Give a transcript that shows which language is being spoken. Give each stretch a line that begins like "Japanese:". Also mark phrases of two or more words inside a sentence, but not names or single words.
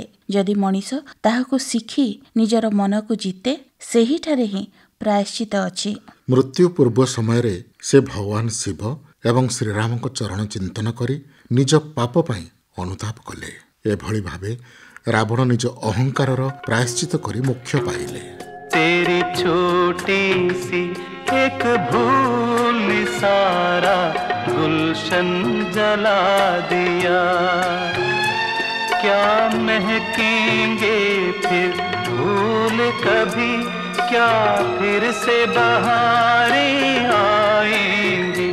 Odia: ଯଦି ମଣିଷ ତାହାକୁ ଶିଖି ନିଜର ମନକୁ ଜିତେ, ସେହିଠାରେ ହିଁ ପ୍ରାୟଶ୍ଚିତ ଅଛି। ମୃତ୍ୟୁ ପୂର୍ବ ସମୟରେ ସେ ଭଗବାନ ଶିବ ଏବଂ ଶ୍ରୀରାମଙ୍କ ଚରଣ ଚିନ୍ତନ କରି ନିଜ ପାପ ପାଇଁ ଅନୁତାପ କଲେ। ଏଭଳି ଭାବେ ରାବଣ ନିଜ ଅହଙ୍କାରର ପ୍ରାୟଶ୍ଚିତ କରି ମୋକ୍ଷ ପାଇଲେ।
Hindi: तेरी छोटी सी एक भूल ने सारा गुलशन जला दिया। क्या महकेंगे फिर भूल कभी, क्या फिर से बहारें आएंगी।